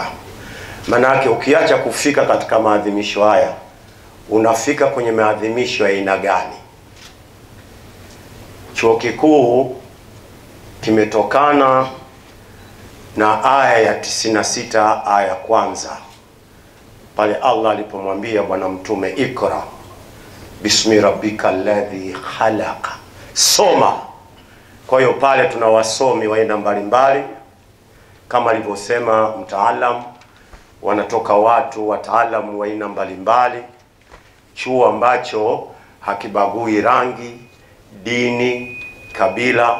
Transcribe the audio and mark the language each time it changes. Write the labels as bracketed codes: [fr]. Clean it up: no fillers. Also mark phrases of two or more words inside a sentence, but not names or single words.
[sw] Maana yake ukiacha kufika katika maadhimisho haya, unafika kwenye maadhimisho ya aina gani? Chuo kikuu kimetokana na aya ya 96 aya kwanza, pale Allah alipomwambia bwana mtume [ar] اقرأ باسم ربك الذي خلق, [sw] soma. Kwa hiyo pale tuna wasomi wa aina mbalimbali kama alivyosema mtaalam, wanatoka watu wataalamu wa aina mbalimbali, chuo ambacho hakibagui rangi, dini, kabila.